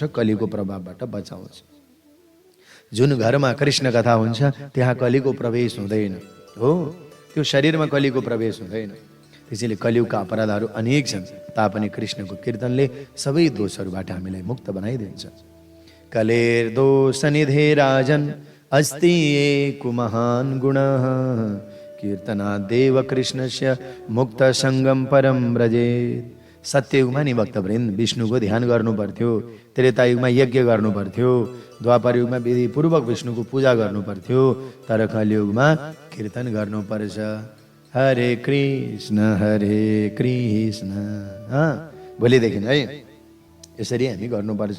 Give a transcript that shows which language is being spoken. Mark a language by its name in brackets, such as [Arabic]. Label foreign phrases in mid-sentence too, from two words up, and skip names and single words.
[Nepali] कलिको प्रभावबाट बचाउँछ। जुन घरमा कृष्ण कथा हुन्छ त्यहाँ कलिको प्रवेश हुँदैन हो, त्यो शरीरमा कलिको प्रवेश हुँदैन। त्यसैले कलियुगका अपराधहरू अनेक छन्, तापनि कृष्णको कीर्तनले सबै दोषहरूबाट हामीलाई मुक्त बनाइदिन्छ। [Sanskrit] कलेर दोष निधे राजन अस्ति एको महान गुणः, कीर्तना देव कृष्णस्य मुक्त संगम परम व्रजेत, [Nepali] सत्ययुगमा नि भक्तवृन्द विष्णुको ध्यान गर्नु पर्थ्यो, त्रेतायुगमा यज्ञ गर्नु पर्थ्यो, द्वापर युगमा विधिपूर्वक विष्णुको पूजा गर्नु पर्थ्यो, तर कलियुगमा कीर्तन गर्नुपर्छ। हरे कृष्ण भोलिदेखि है यसरी हामी गर्नुपर्छ।